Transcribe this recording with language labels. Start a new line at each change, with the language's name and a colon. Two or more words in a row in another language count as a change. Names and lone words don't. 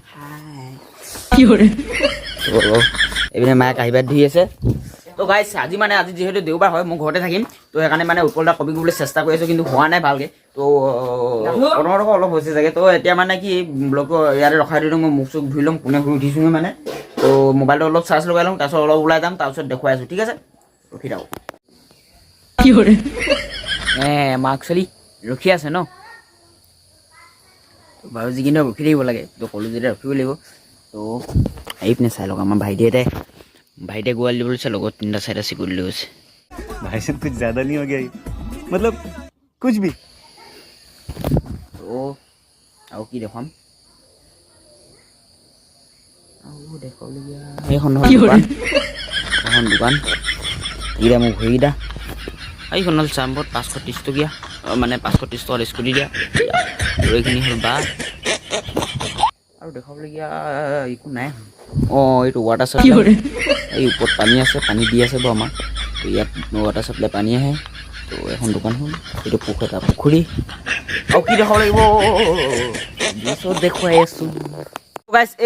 Assamese: এইপিনে মায়ে কাঁহী বাতি ধুই আছে তো গাইছ আজি যিহেতু দেওবাৰ হয় মই ঘৰতে থাকিম তো সেইকাৰণে মানে উপলটা কপি কৰিবলৈ চেষ্টা কৰি আছোঁ কিন্তু হোৱা নাই ভালকৈ তো প্ৰথমত অলপ হৈছে চাগে তো এতিয়া মানে কি ব্লগটো ইয়াতে ৰখাই দিলোঁ মই মুখ চুখ ধুই ল'ম পোনে শুই উঠিছোঁ মানে তো মোবাইলটো অলপ চাৰ্জ লগাই ল'ম তাৰপিছত অলপ ওলাই যাম তাৰপিছত দেখুৱাই আছোঁ ঠিক আছে ৰখি থাকক মাক চলি ৰখি আছে ন বাৰু যিখিনি ৰখি থাকিব লাগে তো ক'লোঁ যেতিয়া ৰখিব লাগিব তো এইপিনে চাই লওক আমাৰ ভাইটিয়ে গোৱাল দিবলৈ চাই লগত 3টা 4টা চিকুৰি লৈ গৈছে
Hindi: भाई साहब कुछ ज्यादा नहीं हो गया ये? मतलब कुछ भी
Assamese: তো আৰু কি দেখুৱাম আৰু দেখুৱাবলগীয়া এইখন দোকান এইকেইটা মোক ঘড়ীকেইটা এইখন হ'ল চাম্বত 530 টকীয়া মানে 530 টকাৰ স্কুটি দিয়া আৰু এইখিনি হ'ল বা আৰু দেখুৱাবলগীয়া একো নাই অঁ এইটো
English: water supply
Assamese: এই ওপৰত পানী আছে পানী দি আছে বাৰু আমাক তো ইয়াত
English: water supply
Assamese: পানী আহে তো এখন দোকান হ'ল এইটো পুখুৰী আৰু কি দেখাব লাগিব চব দেখুৱাই আছোঁ গাইছ